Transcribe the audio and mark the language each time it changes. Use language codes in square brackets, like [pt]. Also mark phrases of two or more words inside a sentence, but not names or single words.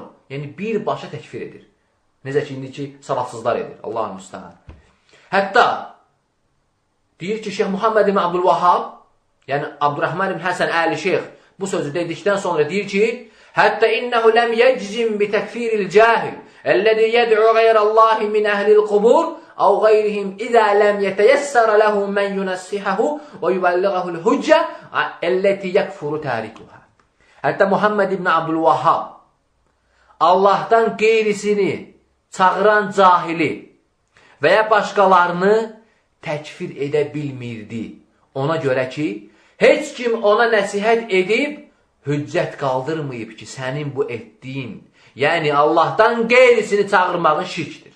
[az] Yəni, birbaşa təkfir edir. Necə ki, indiki savadsızlar edir, Allah'ın müstəhan. Hətta, deyir ki, Şeyx Muhammed ibn Abdülvahhab, yəni Abdurrahman ibn Həsən Əli Şeyx, bu sözü dedikdən sonra deyir ki, hətta [ar] إنه لم يجزم بتكفير الجاهل, الذي يدعو غير الله من أهل القبور أو غيرهم إذا لم يتيسر له من ينصحه ويبلغه الحجة التي يكفر تاركها. [az] Hətta Muhammed ibn Abdülvahhab Allah'tan qeyrisini çağıran cahili və ya başqalarını təkfir edə bilmirdi. Ona görə ki, heç kim ona nəsihət edib hüccət qaldırmayıb ki, sənin bu etdiyin, yəni Allah'tan qeyrisini çağırmağın şirkdir.